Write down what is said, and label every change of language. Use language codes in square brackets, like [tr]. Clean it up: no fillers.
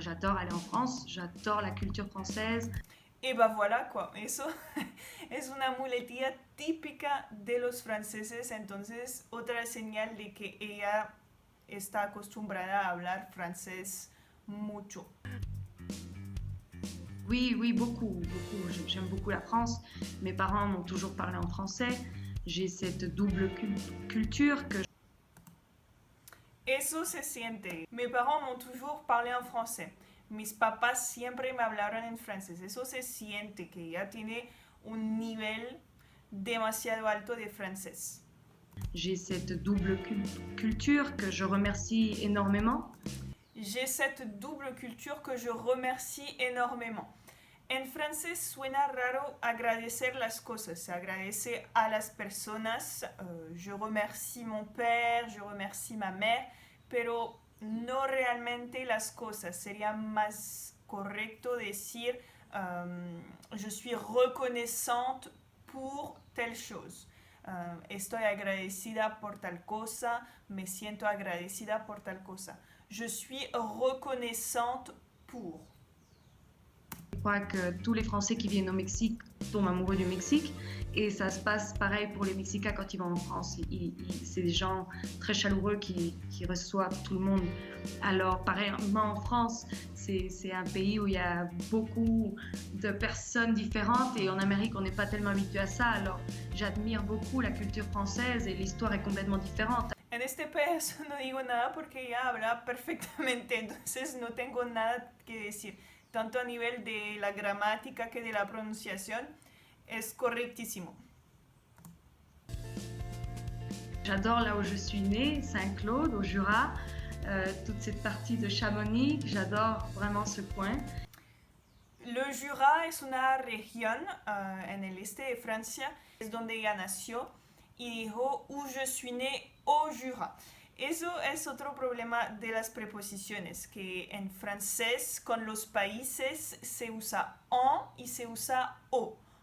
[fr] J'adore aller en France, j'adore la culture française. Y va voilà, quoi. [es] Eso es una muletilla típica de los franceses, entonces otra señal de que ella está acostumbrada a hablar francés mucho. [fr] Oui, oui, beaucoup, beaucoup. J'aime beaucoup la France. Mes parents m'ont toujours parlé en français. J'ai cette double culture que [es] Eso se siente. [fr] Mis parents m'ont toujours parlé en français. [es] Mis papás siempre me hablaron en francés. Eso se siente que ella tiene un nivel demasiado alto de francés. [fr] j'ai cette double culture que je remercie énormément. J'ai cette double culture que je remercie énormément. [es] En francés suena raro agradecer las cosas. Se agradece a las personas. [fr] Je remercie mon père, je remercie ma mère, [es] pero no realmente las cosas. Sería más correcto decir [fr] je suis reconnaissante pour telle chose. [es] Estoy agradecida por tal cosa, me siento agradecida por tal cosa. [fr] Je suis reconnaissante pour. Je crois que tous les Français qui viennent au Mexique tombent amoureux du Mexique. Et ça se passe pareil pour les Mexicains quand ils vont en France. C'est des gens très chaleureux qui reçoivent tout le monde. Alors, pareillement en France, c'est un pays où il y a beaucoup de personnes différentes. Et en Amérique, on n'est pas tellement habitué à ça. Alors, j'admire beaucoup la culture française et l'histoire est complètement différente. [es] En este pedazo no digo nada porque ella habla perfectamente, entonces no tengo nada que decir. Tanto a nivel de la gramática que de la pronunciación, es correctísimo. [fr] J'adore là où je suis née, Saint-Claude, au Jura, toute cette partie de Chamonix, j'adore vraiment ce coin. [es] Le Jura es una región en el este de Francia, es donde ella nació y dijo [fr] où je suis né au Jura. [es] Eso es otro problema de las preposiciones, que en francés con los países se usa en y se usa au.